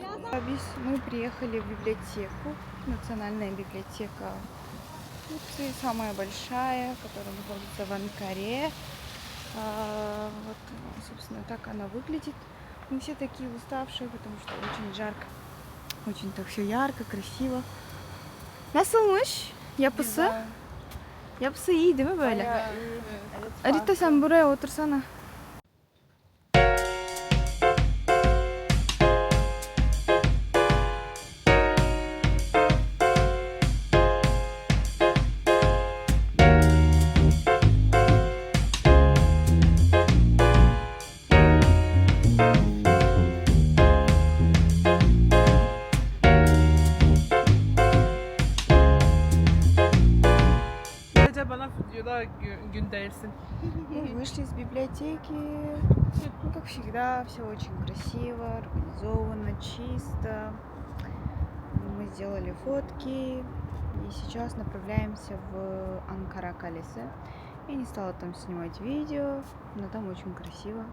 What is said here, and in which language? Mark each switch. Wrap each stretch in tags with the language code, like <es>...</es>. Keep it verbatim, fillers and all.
<ru>А весь Мы приехали в библиотеку, национальная библиотека Турции, самая большая, которая находится в Анкаре. А, вот, собственно, так она выглядит. Мы все такие уставшие, потому что очень жарко, очень так все ярко, красиво.</ru> <tr>Nasılmış yapısı? Yapısı iyi değil mi böyle? Rita sen buraya otursana. Sadece bana videoda gö- göndersin.</tr> <ru>Мы вышли из библиотеки. Ну, как всегда, все очень красиво, организовано, чисто. Мы сделали фотки. И сейчас направляемся в Анкара-Калисе. Я не стала там снимать видео, но там очень красиво.</ru>